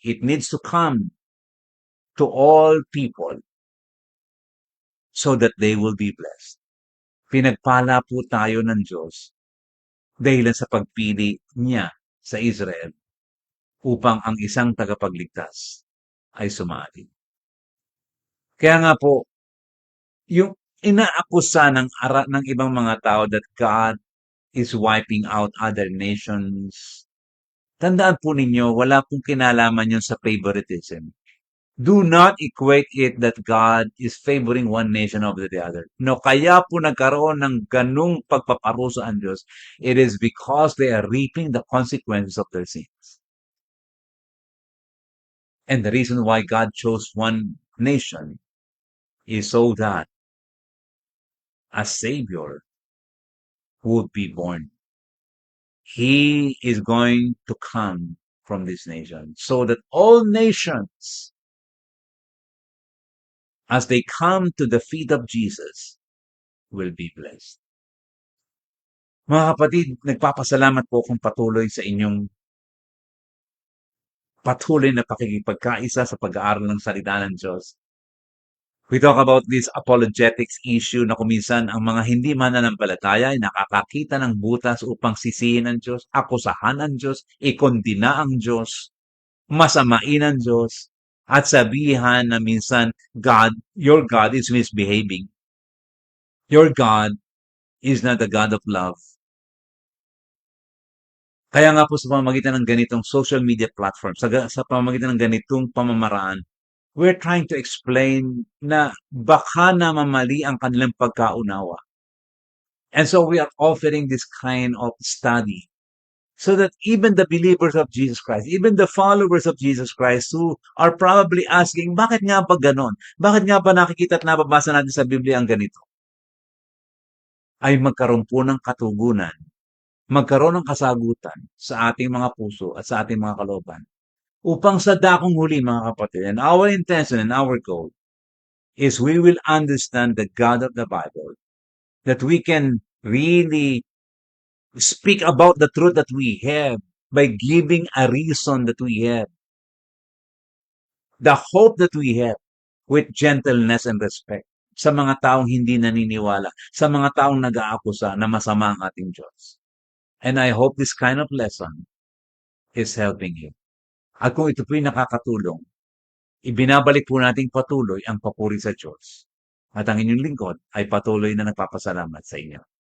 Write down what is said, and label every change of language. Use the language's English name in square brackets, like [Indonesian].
[English] It needs to come to all people so that they will be blessed. [Filipino] Pinagpala po tayo ng Diyos dahil sa pagpili niya sa Israel upang ang isang tagapagligtas ay sumali. Kaya nga po, yung inaakusa ng ibang mga tao [English] that God is wiping out other nations, [Filipino] tandaan po ninyo, wala pong kinalaman yun sa favoritism. [English] Do not equate it that God is favoring one nation over the other. [Filipino] No, kaya po nagkaroon ng ganung pagpaparusa ang Diyos. [English] It is because they are reaping the consequences of their sins. And the reason why God chose one nation is so that a Savior would be born. He is going to come from this nation so that all nations, as they come to the feet of Jesus, will be blessed. [Filipino] Mga kapatid, nagpapasalamat po akong patuloy sa inyong patuloy na pakikipagkaisa sa pag-aaral ng salita ng Diyos. [English] We talk about this apologetics issue [Filipino] na kuminsan ang mga hindi mananampalataya ay nakakakita ng butas upang sisihin ang Diyos, akusahan ang Diyos, ikondina ang Diyos, masamain ang Diyos, at sabihan na minsan, [English] God, your God is misbehaving. Your God is not the God of love. [Filipino] Kaya nga po sa pamamagitan ng ganitong social media platform, sa pamamagitan ng ganitong pamamaraan, [English] we're trying to explain [Filipino] na baka namamali ang kanilang pagkaunawa. [English] And so we are offering this kind of study so that even the believers of Jesus Christ, even the followers of Jesus Christ who are probably asking, [Filipino] bakit nga ba ganon? Bakit nga ba nakikita at nababasa natin sa Biblia ang ganito? Ay magkaroon po ng katugunan, magkaroon ng kasagutan sa ating mga puso at sa ating mga kalooban. Upang sa dakong huli, mga kapatid, [English] and our intention and our goal is we will understand the God of the Bible, that we can really speak about the truth that we have by giving a reason that we have, the hope that we have with gentleness and respect [Filipino] sa mga taong hindi naniniwala, sa mga taong nag-aakusa na masama ang ating Diyos. [English] And I hope this kind of lesson is helping you. [Filipino] At kung ito po'y nakakatulong, ibinabalik po nating patuloy ang papuri sa Diyos. At ang inyong lingkod ay patuloy na nagpapasalamat sa inyo.